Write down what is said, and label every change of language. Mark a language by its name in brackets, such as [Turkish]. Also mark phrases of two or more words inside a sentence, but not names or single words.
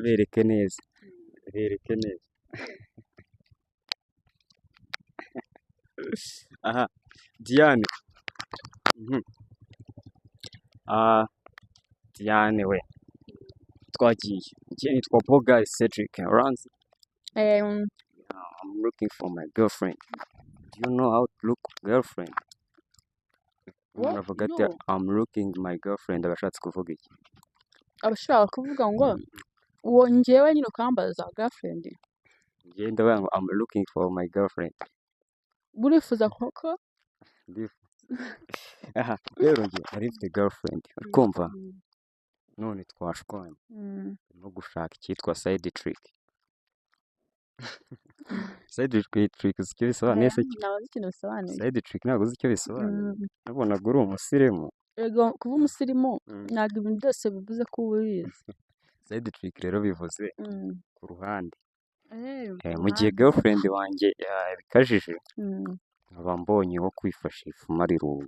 [Kinyarwanda] bereke neza aha Diane Diane we twagiye njye nitwa Bogart Cedric Ranzi [English] I'm looking for my girlfriend. Do you know how to look girlfriend? [Kinyarwanda] Umuntu avuga ati [English] I'm looking my girlfriend [Kinyarwanda] abashatse kuvuga iki Abashaka kuvuga ngo uwo njyewe nyine ukambaza girlfriend. njye ndavuga ngo [English] I'm looking for my girlfriend [Kinyarwanda] Burifuza koko aha rero njye ari mfite girlfriend urikumva none twashwanye no gushaka icyitwa [English] side trick side trick [Kinyarwanda] icyo bisobanuye se [English] side trick [Kinyarwanda] ntabwo uzi icyo bisobanuye nabonaga uri umusirimu ego kuba umusirimu ntabwo ibintu byose bivuze ko uba ubizi. [English] side trick [Kinyarwanda] rero bivuze ku ruhande mu gihe girlfriend wanjye yabikajije nkaba mbonye wo kwifashisha umara irungu